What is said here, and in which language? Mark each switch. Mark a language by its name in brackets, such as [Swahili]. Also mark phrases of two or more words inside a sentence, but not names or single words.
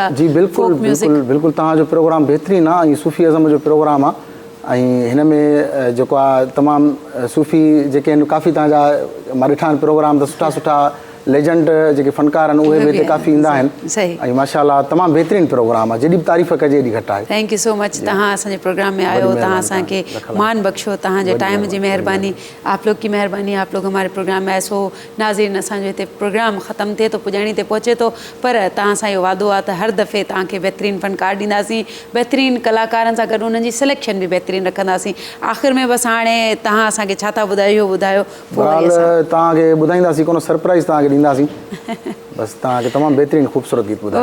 [Sindhi] जी बिल्कुलु बिल्कुलु, तव्हांजो प्रोग्राम बहितरीनु आहे ऐं सूफ़ी अज़म जो प्रोग्राम आहे, ऐं हिन में जेको आहे तमामु सूफ़ी जेके आहिनि काफ़ी तव्हांजा मां ॾिठा आहिनि प्रोग्राम त सुठा लेजेंड जेके फनकार आहिनि उहे बि हिते काफ़ी ईंदा आहिनि सही ऐं माशाल्लाह तमामु बहितरीनु प्रोग्राम आहे, जॾहिं बि तारीफ़ कजे एॾी घटि आहे। [English] thank you so much, [Sindhi] तव्हां असांजे प्रोग्राम में आयो, तव्हां असांखे मान बख्शो, तव्हांजे टाइम जी मेहरबानी, [Urdu] آپ لوگ کی مہربانی، آپ لوگ ہمارے پروگرام میں [Sindhi] ऐसो नाज़रीन असांजो हिते प्रोग्राम ख़तमु थिए थो, पुॼाणी ते पहुचे थो, पर तव्हां सां इहो वादो आहे त हर दफ़े तव्हांखे बहितरीनु फनकार ॾींदासीं, बहितरीनु कलाकारनि सां गॾु उन्हनि जी सिलेक्शन बि बहितरीनु रखंदासीं। आख़िर में बसि हाणे तव्हां असांखे छा था ॿुधायो इहो ॿुधायो, तव्हांखे ॿुधाईंदासीं, कोनो सरप्राइज़ तव्हांखे ॾींदासीं, बसि तव्हांखे तमामु बहितरीनु ख़ूबसूरत गीत ॿुधायो।